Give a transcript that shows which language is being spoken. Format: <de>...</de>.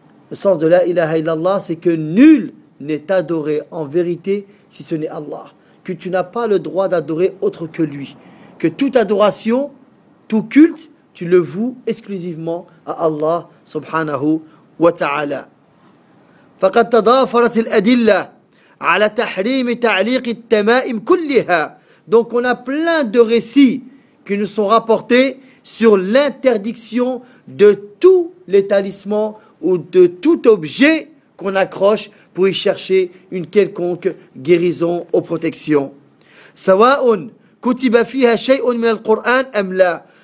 <fr>Le sens de La ilaha illallah, c'est que nul n'est adoré en vérité si ce n'est Allah, que tu n'as pas le droit d'adorer autre que lui, que toute adoration, tout culte, tu le voues exclusivement à Allah subhanahu wa ta'ala.</fr> <ar>فقد تضافرت الأدلة على تحريم تعليق التمائم كلها.</ar> <fr>Donc on a plein de récits qui nous sont rapportés sur l'interdiction de tous les talismans ou de tout objet qu'on accroche pour y chercher une quelconque guérison ou protection.</fr> <ar>Sawa'un kutiba fiha shay'un min al-Qur'an am la.</ar>